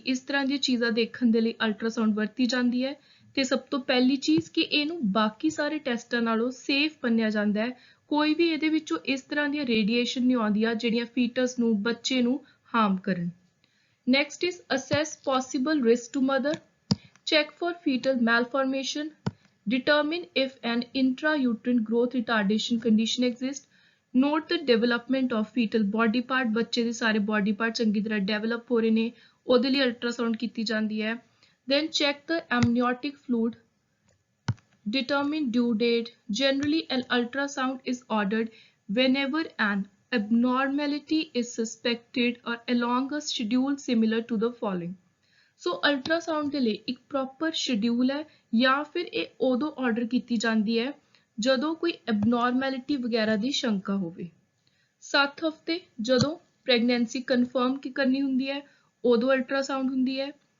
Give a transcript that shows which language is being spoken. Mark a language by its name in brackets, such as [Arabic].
[Punjabi] ਇਸ ਤਰ੍ਹਾਂ ਦੀਆਂ ਚੀਜ਼ਾਂ ਦੇਖਣ ਦੇ ਲਈ ਅਲਟਰਾਸਾਊਂਡ ਵਰਤੀ ਜਾਂਦੀ ਹੈ ਤੇ ਸਭ ਤੋਂ ਪਹਿਲੀ ਚੀਜ਼ ਕਿ ਇਹਨੂੰ ਬਾਕੀ ਸਾਰੇ ਟੈਸਟਾਂ ਨਾਲੋਂ ਸੇਫ ਮੰਨਿਆ ਜਾਂਦਾ ਹੈ। ਕੋਈ ਵੀ ਇਹਦੇ ਵਿੱਚੋਂ ਇਸ ਤਰ੍ਹਾਂ ਦੀਆਂ ਰੇਡੀਏਸ਼ਨ ਨਹੀਂ ਆਉਂਦੀਆਂ ਜਿਹੜੀਆਂ ਫੀਟਸ ਨੂੰ ਬੱਚੇ ਨੂੰ harm karan. [English] Next is assess possible risk to mother, check for fetal malformation, determine if an intrauterine growth retardation condition exists, note the development of fetal body part, [Punjabi] ਬੱਚੇ ਦੇ ਸਾਰੇ body part ਚੰਗੀ ਤਰ੍ਹਾਂ develop ਹੋ ਰਹੇ ਨੇ ਉਹਦੇ ਲਈ ultrasound ਕੀਤੀ ਜਾਂਦੀ ਹੈ। [English] Then check the amniotic fluid, determine due date. Generally, an ultrasound is ordered whenever an abnormality is suspected or along a schedule similar to the following. [Punjabi] So ultrasound ਦੇ ਲਈ ਇੱਕ proper schedule ਹੈ ਜਾਂ ਫਿਰ ਇਹ ਉਦੋਂ order ਕੀਤੀ ਜਾਂਦੀ ਹੈ ਜਦੋਂ ਕੋਈ abnormality ਵਗੈਰਾ ਦੀ ਸ਼ੰਕਾ ਹੋਵੇ। 7 ਹਫ਼ਤੇ ਜਦੋਂ pregnancy confirm ਕਰਨੀ ਹੁੰਦੀ ਹੈ ਉਦੋਂ ultrasound ਹੁੰਦੀ ਹੈ।